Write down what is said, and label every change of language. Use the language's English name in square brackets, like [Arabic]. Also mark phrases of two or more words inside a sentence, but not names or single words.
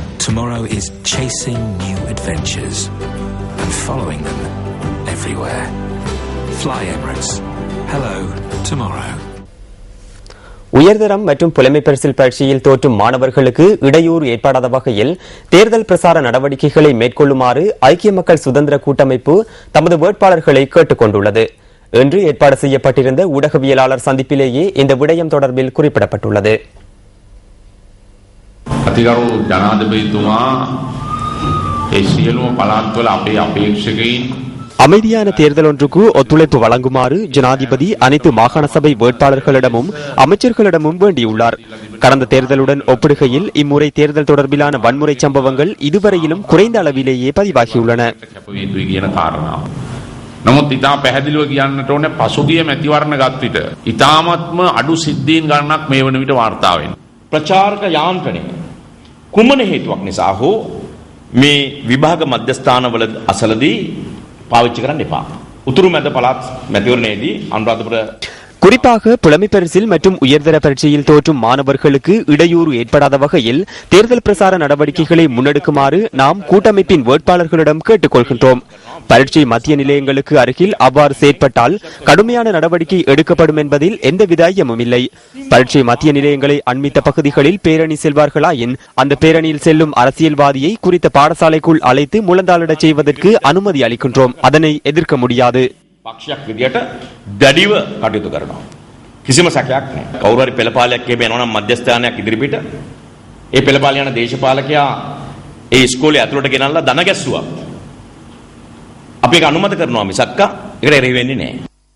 [English] Tomorrow is chasing new adventures and following them everywhere. Fly Emirates. Hello, tomorrow. [Tamil] உயர்தரம் மற்றும் புலமை பரிசில் பரீட்சையில் தோற்றும் மாணவர்களுக்கு இடையூறு ஏற்படாத வகையில் தேர்தல் பிரசார நடவடிக்கைகளை மேற்கொள்ளுமாறு ஐக்கிய மக்கள் சுதந்திர கூட்டமைப்பு தமது வேட்பாளர்களை கேட்டுக் கொண்டுள்ளது. இன்று ஏற்பாடு செய்யப்பட்டிருந்த ஊடகவியலாளர் சந்திப்பிலேயே இந்த விடயம் தொடர்பில் குறிப்பிடப்பட்டுள்ளது. [Sinhala] අතිගරු ජනාධිපතිතුමා ඒ සියලුම පළාත්වල අපේ අපේක්ෂකයින් [Tamil] அமைதியான தேர்தல் ஒன்றுக்கு ஒத்துழைப்பு வழங்குமாறு ஜனாதிபதி அனைத்து மாகாண சபை வேட்பாளர்களிடமும் அமைச்சர்களிடமும் வேண்டியுள்ளார். கடந்த தேர்தலுடன் ஒப்பிடுகையில் இம்முறை தேர்தல் தொடர்பிலான வன்முறை சம்பவங்கள் இதுவரையிலும் குறைந்த அளவிலேயே பதிவாகியுள்ளன. [Sinhala] නමුත් ඉතා පැහැදිලිව කියන්නට ඕනේ පසුගිය මැතිවරණ ගත් විට ඉතාමත්ම අඩු සිද්ධීන් ගණනක් මේ වන විට වාර්තා වෙනවා. ප්‍රචාරක යාන්ත්‍රණය කුමන හේතුවක් නිසා හෝ මේ විභාග මධ්‍යස්ථානවල අසලදී පාවිච්චි කරන්න එපා. උතුරු මැද පළාත් මැතිවරණයේදී අනුරාධපුර [Tamil] குறிப்பாக புலமை பரிசில் மற்றும் உயர்தர பரீட்சையில் தோற்றும் மாணவர்களுக்கு இடையூறு ஏற்படாத வகையில் தேர்தல் பிரசார நடவடிக்கைகளை முன்னெடுக்குமாறு நாம் கூட்டமைப்பின் வேட்பாளர்களிடம் கேட்டுக் கொள்கின்றோம். பரீட்சை மத்திய நிலையங்களுக்கு அருகில் அவ்வாறு செயற்பட்டால் கடுமையான நடவடிக்கை எடுக்கப்படும் என்பதில் எந்தவித ஐயமும் இல்லை. பரீட்சை மத்திய நிலையங்களை அண்மித்த பகுதிகளில் பேரணி செல்வார்களாயின் அந்த பேரணியில் செல்லும் அரசியல்வாதியை குறித்த பாடசாலைக்குள் அழைத்து முழந்தாளிடச் செய்வதற்கு அனுமதி அளிக்கின்றோம். அதனை எதிர்க்க முடியாது. [Sinhala] පක්ෂයක් විදියට දැඩිව කටයුතු කරනවා. කිසිම සැකයක් නැහැ. කවුරු හරි පෙළපාලයක් කියපේ යනවා නම් මධ්‍යස්ථානයක් ඉදිරිපිට ඒ පෙළපාල යන දේශපාලකයා ඒ ඉස්කෝලේ ඇතුළට ගෙනල්ලා දන ගැස්සුවා. අපි ඒක අනුමත කරනවා මිසක්ක ඒකට එරෙහි වෙන්නේ නැහැ.